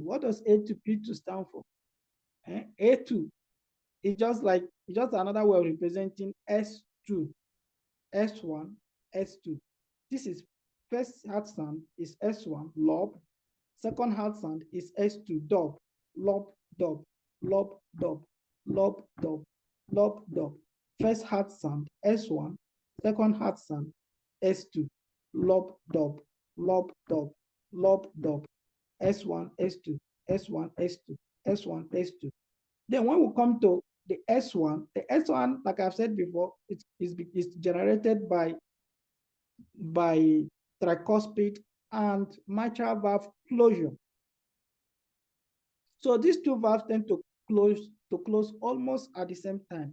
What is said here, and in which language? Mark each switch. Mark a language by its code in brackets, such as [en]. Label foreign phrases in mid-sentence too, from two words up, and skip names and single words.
[en] What does A2, P2 stand for? A2 is just another way of representing S2, S1, S2. This is first heart sound is S1, lob. Second heart sound is S2, dub, lob, dub, lob, dub, lob, dub, lob, dub. First heart sound S1, second heart sound S2, lob, dub, lob, dub, lob, dub, S1, S2, S1, S2, S1, S2. Then when we come to the S1, like I've said before, it's generated by tricuspid and mitral valve closure. So these two valves tend to close almost at the same time.